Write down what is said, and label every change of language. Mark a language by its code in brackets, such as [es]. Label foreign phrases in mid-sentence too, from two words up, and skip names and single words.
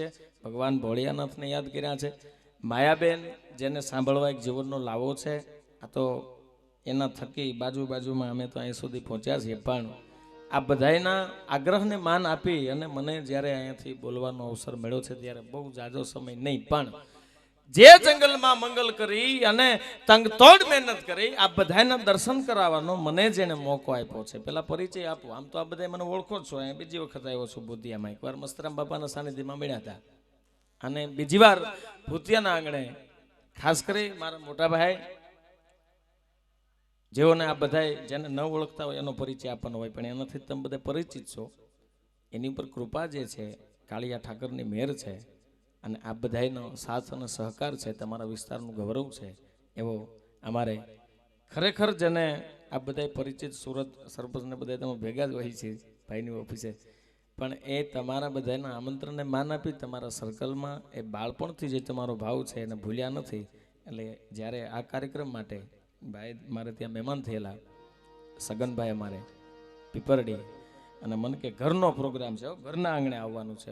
[gu] ભગવાન ભોળિયાનાથ ને યાદ કર્યા છે. માયાબેન જેને સાંભળવા એક જીવનનો લાવો છે આ તો એના થકી બાજુ બાજુ મેં અમે તો અહીં સુધી પહોંચ્યા છીએ પણ આ બધાઈના આગ્રહને માન આપી અને મને જ્યારે અહીંયાથી બોલવાનો અવસર મળ્યો છે ત્યારે બહુ જાજો સમય નહીં પણ જે જંગલ મેં મંગલ કરી અને તંગતોડ મહેનત કરી આ બધાઈના દર્શન કરાવવાનો મને જેને મોકો આપ્યો છે। પેલા પરિચય આપો. આમ તો આ બધાઈ મને ઓળખો છો. અહીં બીજી વખત આવ્યો છું ભૂતિયામાં। એકવાર મસ્તરામ બાપાના સાનિધ્યમાં મળ્યા હતા અને બીજી વાર ભૂતિયાના આંગણે ખાસ કરી મારા મોટા ભાઈ જેઓને આ બધાઈ જેને ન ઓળખતા હોય એનો પરિચય આપવાનો હોય પણ એનાથી તમે બધા પરિચિત છો। એની પર કૃપા જે છે કાળિયા ઠાકરની મેહર છે અને આ બધાઈનો સાથ અને સહકાર છે। તમારા વિસ્તારનું ગૌરવ છે એવો અમારે ખરેખર જેને આ બધા પરિચિત સુરત સરપંચને બધા તમે ભેગા જ હોય છે ભાઈની ઓફિસે, પણ એ તમારા બધાના આમંત્રણને માન આપી તમારા સર્કલમાં એ બાળપણથી જે તમારો ભાવ છે એને ભૂલ્યા નથી. એટલે જ્યારે આ કાર્યક્રમ માટે ભાઈ મારે ત્યાં મહેમાન થયેલા સગનભાઈ અમારે પીપરડી, અને મને કે ઘરનો પ્રોગ્રામ છે, ઘરના આંગણે આવવાનું છે.